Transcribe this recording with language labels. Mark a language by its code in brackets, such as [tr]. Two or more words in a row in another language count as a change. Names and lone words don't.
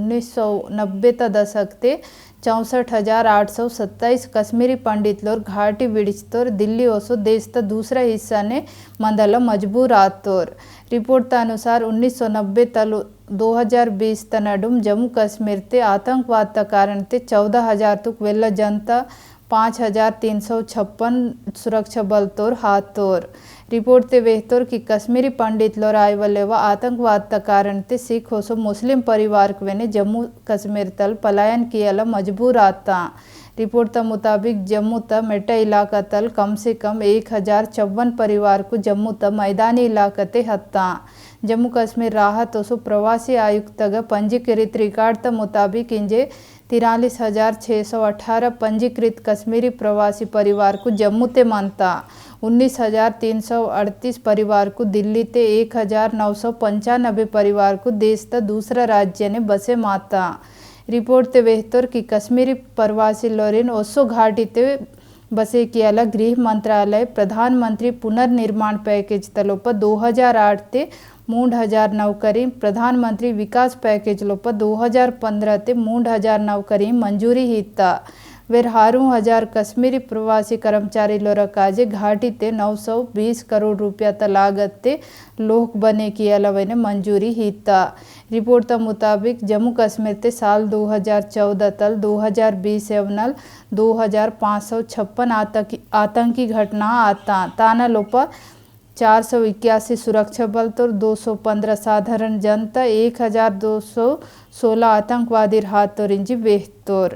[gon] 1990 दशक ते 64,827 कश्मीरी पंडित लोर घाटी विडिचतोर दिल्ली ओसो देश ता दूसरा हिस्सा ने मंदल मजबूर आतोर रिपोर्ट अनुसार 1990 तल 2020 तनडुम जम्मू कश्मीर ते आतंकवाद कारण ते 14,000 तुक वेल्ला जनता 5,356 सुरक्षा बल तोर हाथोर रिपोर्ट ते वेहतोर कि कश्मीरी पंडित लोर आयवलेवा आतंकवाद कारण ते सिख होसो मुस्लिम परिवार वेने जम्मू कश्मीर तल पलायन किया मजबूर आता रिपोर्ट त मुताबिक जम्मू त मेटा इलाका तल [hi] कम से कम [gon] 1,054 परिवार को जम्मू त मैदानी इलाका ते हत्ता जम्मू कश्मीर राहत ओसो प्रवासी आयुक्त पंजीकृत रिकॉर्ड त मुताबिक इंजे 43,618 पंजीकृत कश्मीरी प्रवासी परिवार को जम्मू ते मनता 19,338 परिवार को दिल्ली ते 1,995 परिवार को देश त दूसरा राज्य ने बसे माता रिपोर्ट ते वेहतोर कि कश्मीरी प्रवासी लोरिन ओसो घाटी ते बसे कियाला गृह मंत्रालय प्रधानमंत्री पुनर्निर्माण पैकेज तलोप 2008 ते 3,000 नौकरी प्रधानमंत्री विकास पैकेज लोप 2015 ते 3,000 नौकरी मंजूरी हिता वेरहारू हजार कश्मीरी प्रवासी कर्मचारी लोरा काजे घाटी ते 920 करोड़ रुपया त लागत ते लोक बने की अलावा मंजूरी हिता। रिपोर्ट त मुताबिक जम्मू कश्मीर ते साल 2014 तल 2020 एवनल 2556 आतंकी घटना आता ताना लोपा 481 सुरक्षा बल तो 215 साधारण जनता 1216 आतंकवादी हाथ तो रिंजी बेहतोर।